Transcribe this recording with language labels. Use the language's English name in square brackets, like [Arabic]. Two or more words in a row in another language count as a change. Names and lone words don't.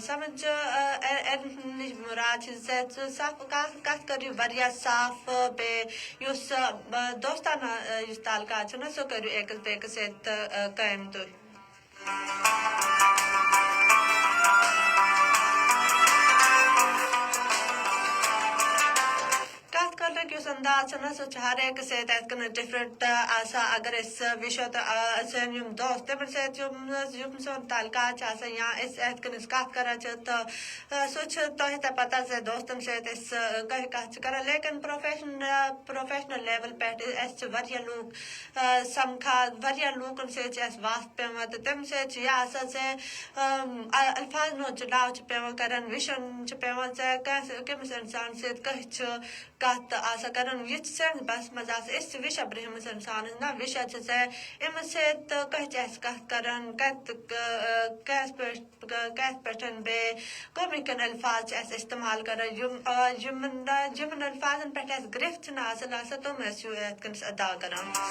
[Kashmiri] نِش مُراد چھِ زِ ژٕ صاف کتھ کٔرِو واریاہ صاف بیٚیہِ یُس دوستانہ یُس تعلقات چھُ نا سُہ کٔرِو أکِس بیٚکِس سۭتۍ قٲیِم تُہۍ یُس انداز چھُ نا سُہ چھُ ہر أکِس سۭتۍ یِتھ کٔنۍ ڈِفرنٹ آسان اگر أسۍ وٕچھو تہٕ سٲنۍ یِم دوست تِمن سۭتۍ یِم سون تعلقات چھِ آسان یا أسۍ یِتھ کٔنۍ أسۍ کتھ کران چھِ تہٕ سُہ چھُ تۄہہِ تہِ پتہ زِ دوستن سۭتۍ أسۍ کٔہۍ کتھ چھِ کران لیکن [English] professional level [Kashmiri] پٮ۪ٹھ اسہِ چھِ واریاہ لوٗکھ سمکھان واریاہ لوٗکن سۭتۍ چھِ اسہِ وتھ پیٚوان تہٕ تمہِ سۭتۍ چھِ یہِ آسان زِ الفاظن ہُنٛد چُناو چھُ پیٚوان کران وٕچھُن چھُ پیٚوان زِ کٔمِس انسان سۭتۍ کٔہۍ چھُ کتھ آسان کران یہِ چھِ سٲنِس بس منٛز آسان أسۍ چھِ وٕچھان برٛونٛہمِس انسانس نا وٕچھان چھِ زِ أمِس سۭتۍ کٔہۍ چھِ اسہِ کتھ کران کتھ پٲٹھۍ بیٚیہِ کٕم ہِکٮ۪ن الفاظ چھِ اسہِ استعمال کران یِمن الفاظن پٮ۪ٹھ اسہِ گرفت چھِنہٕ حٲصِل آسان تِم ٲسۍ یِتھ کٔنۍ أسۍ ادا کران